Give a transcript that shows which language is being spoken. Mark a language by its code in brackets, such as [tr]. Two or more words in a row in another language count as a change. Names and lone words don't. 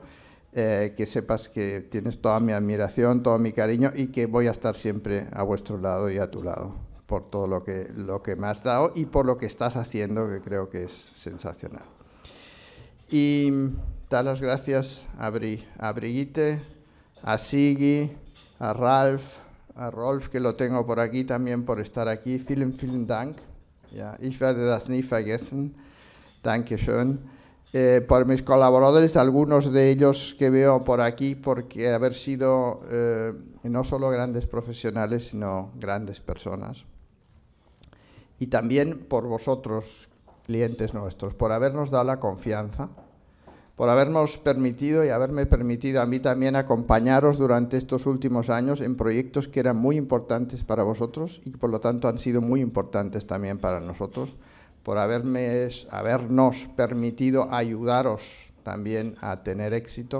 [es] Que sepas que tienes toda mi admiración, todo mi cariño y que voy a estar siempre a vuestro lado y a tu lado por todo lo que me has dado y por lo que estás haciendo, que creo que es sensacional. Y dar las gracias a Brigitte, a Sigi, a Ralf, a Rolf, que lo tengo por aquí también por estar aquí. [de] Vielen, vielen Dank. Ja, ich werde das nie vergessen. Dankeschön. [es] Por mis colaboradores, algunos de ellos que veo por aquí, porque haber sido no solo grandes profesionales, sino grandes personas. Y también por vosotros, clientes nuestros, por habernos dado la confianza, por habernos permitido y haberme permitido a mí también acompañaros durante estos últimos años en proyectos que eran muy importantes para vosotros y por lo tanto han sido muy importantes también para nosotros, por habernos permitido ayudaros también a tener éxito.